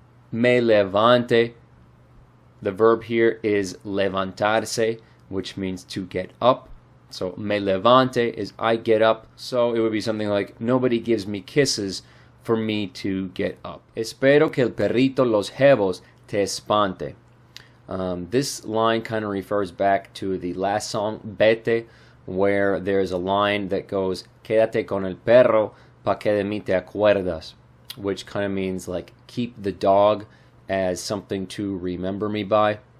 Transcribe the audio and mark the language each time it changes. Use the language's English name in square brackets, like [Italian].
[Spanish] Me levante. [English] The verb here is levantarse, which means to get up. So [Spanish] me levante [English] is I get up. So it would be something like nobody gives me kisses for me to get up. [Spanish] Espero que el perrito los jevos te espante. [English] This line kind of refers back to the last song, Vete, where there's a line that goes, [Spanish] Quédate con el perro pa que de mí te acuerdas, [English] which kind of means like keep the dog as something to remember me by.